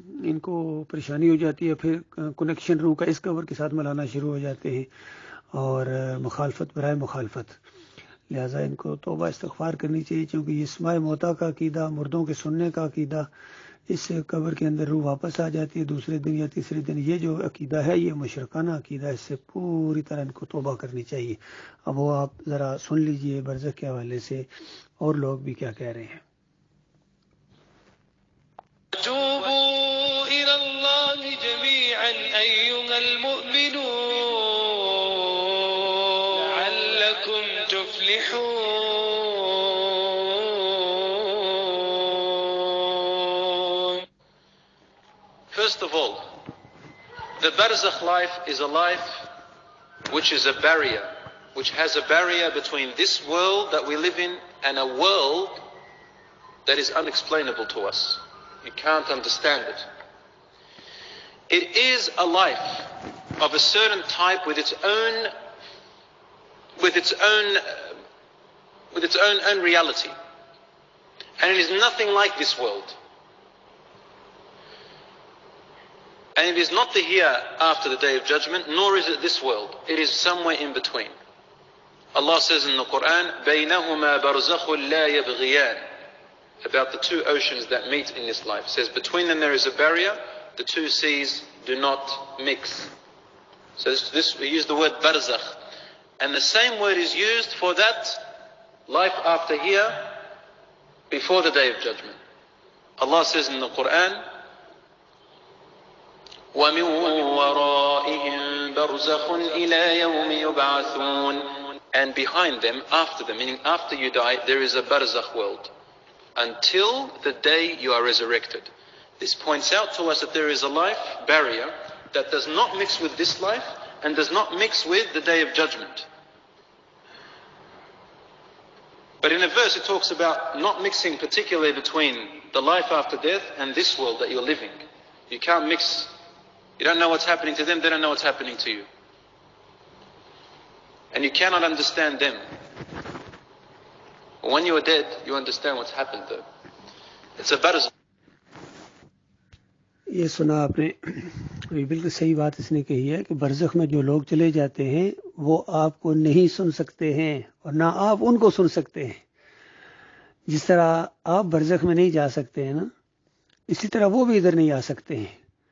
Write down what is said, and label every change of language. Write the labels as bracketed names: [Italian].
[Urdu] ان کو پریشانی ہو جاتی ہے، پھر کنیکشن روح کا اس قبر کے ساتھ ملانا شروع ہو جاتے ہیں، اور مخالفت برائے مخالفت۔ لہٰذا ان کو توبہ استغفار کرنی چاہیے، کیونکہ یہ اسماء موتیٰ کا عقیدہ، مردوں کے سننے کا عقیدہ، اس قبر کے اندر روح واپس آ جاتی ہے دوسرے دن یا تیسرے دن. یہ جو عقیدہ ہے یہ مشرکانہ عقیدہ ہے، اس سے پوری طرح ان کو توبہ کرنی چاہیے. اب وہ آپ ذرا سن لیجئے برزخ کے حوالے سے اور لوگ بھی کیا کہہ رہے ہیں. [Arabic] توبوا إلى الله جميعا أيها المؤمنون لعلكم تفلحون. [English] First of all, the barzakh life is a life which is a barrier, which has a barrier between this world that we live in and a world that is unexplainable to us. You can't understand it. It is a life of a certain type with its own reality. And it is nothing like this world. And it is not the hereafter, the day of judgment, nor is it this world. It is somewhere in between. Allah says in the Quran, [Arabic] بَيْنَهُمَا بَرْزَخٌ لَا يَبْغِيَانِ, [English] about the two oceans that meet in this life. It says between them there is a barrier, the two seas do not mix. So this we use the word barzakh. And the same word is used for that life after here, before the day of judgment. Allah says in the Quran, [Arabic] وَمِن وَرَائِهِمْ بَرْزَخٌ إِلَى يَوْمِ يُبْعَثُونَ. [English] And behind them, after them, meaning after you die, there is a barzakh world, until the day you are resurrected. This points out to us that there is a life barrier that does not mix with this life and does not mix with the day of judgment. But in a verse it talks about not mixing particularly between the life after death and this world that you're living. You can't mix. You don't know what's happening to them, they don't know what's happening to you. And you cannot understand them. When you are dead, you understand what's happened though. It's a barzakh. [Urdu] یہ سنا آپ نے، بالکل صحیح بات اس نے کہی ہے کہ برزخ میں جو لوگ چلے جاتے ہیں وہ آپ کو نہیں سن سکتے ہیں اور نہ آپ ان کو سن سکتے ہیں. جس طرح آپ برزخ میں نہیں جا سکتے ہیں نا، اسی طرح وہ بھی ادھر نہیں آ سکتے ہیں.